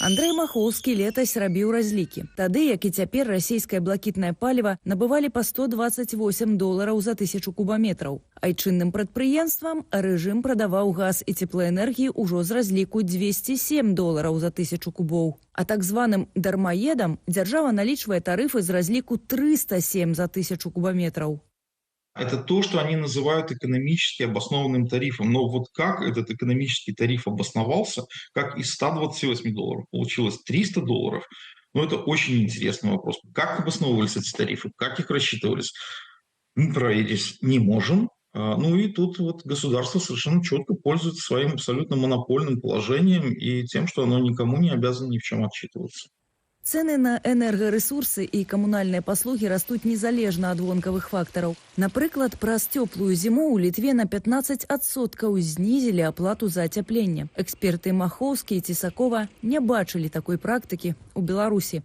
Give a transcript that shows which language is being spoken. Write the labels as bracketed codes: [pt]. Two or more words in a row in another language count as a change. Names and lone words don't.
[be] Андрэй Махоўскі летась рабіў разлікі. Тады, як і цяпер, расійскае блакітнае паліва набывалі па $128 за 1000 кубаметраў. Айчынным прадпрыемствам рэжым прадаваў газ і цеплаэнергіі ўжо з разліку $207 за 1000 кубоў. А так званым дармаедам дзяржава налічвае тарыфы з разліку 307 за 1000 кубаметраў. [ru] Это то, что они называют экономически обоснованным тарифом. Но вот как этот экономический тариф обосновался, как из $128 получилось $300, ну это очень интересный вопрос. Как обосновывались эти тарифы, как их рассчитывались, мы проверить не можем. Ну и тут вот государство совершенно четко пользуется своим абсолютно монопольным положением и тем, что оно никому не обязано ни в чем отчитываться. [be] Цэны на энергарэсурсы і камунальныя паслугі растуць незалежна ад вонкавых фактараў. Напрыклад, праз цёплую зіму ў Літве на 15% знізілі аплату за ацяпленне. Эксперты Махоўскі і Цісакова не бачылі такой практыкі ў Беларусі.